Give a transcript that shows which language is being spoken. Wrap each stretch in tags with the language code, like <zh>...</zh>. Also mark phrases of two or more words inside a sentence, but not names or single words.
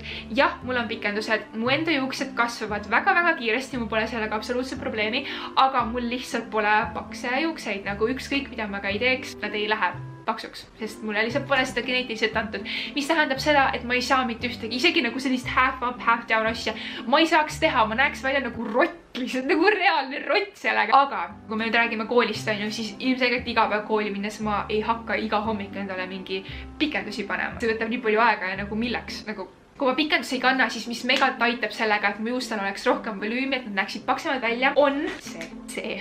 <et>Jah, mul on pikendused. Mu enda juuksed kasvavad väga-väga kiiresti, mul pole sellega absoluutselt probleemi, aga mul lihtsalt pole pakse juukseid, nagu ükskõik mida ma ka ei teeks, nad ei lähe paksuks, sest mulle lihtsalt pole seda geneetiliselt antud, mis tähendab seda, et ma ei saa mitte ühtegi, isegi nagu sellist</et> <en>half up, half down</en> <et>asja, ma ei saaks teha, ma näeks välja nagu rott, lihtsalt nagu reaalne rott sellega. Aga kui me nüüd räägime koolist, on ju, siis ilmselgelt iga päev kooli minnes ma ei hakka iga hommik endale mingi pikendusi panema. See võtab nii palju aega ja nagu milleks, nagu kui ma pikendusi ei kanna, siis mis megalt aitab sellega, et mu juustel oleks rohkem volüümi, et nad näeksid paksemad välja, on see.</et>